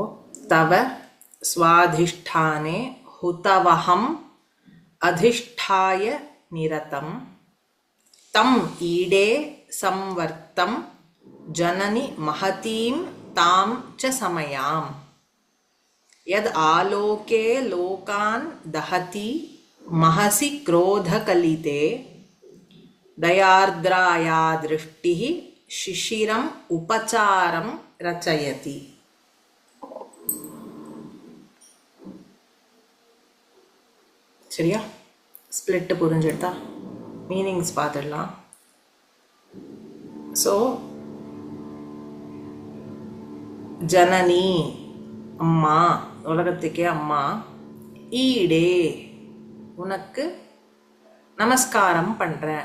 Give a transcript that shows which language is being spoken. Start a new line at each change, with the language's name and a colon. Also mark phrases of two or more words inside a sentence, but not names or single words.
Sanskrit: तव स्वाधिष्ठाने हुतवहम् अधिष्ठाय निरतं तं ईडे संवर्तं जननि महतीं तां च समयां यद आलोके लोकान् दहति महसि क्रोधकलिते दयार्द्राया दृष्टिः शिशिरम् उपचारं रचयति।
Tamil: சரியா? ஸ்பிளிட் புரிஞ்சிடுதா? மீனிங்ஸ் பார்த்துடலாம். ஸோ ஜனனி அம்மா, உலகத்துக்கே அம்மா, ஈடே உனக்கு நமஸ்காரம் பண்ணுறேன்.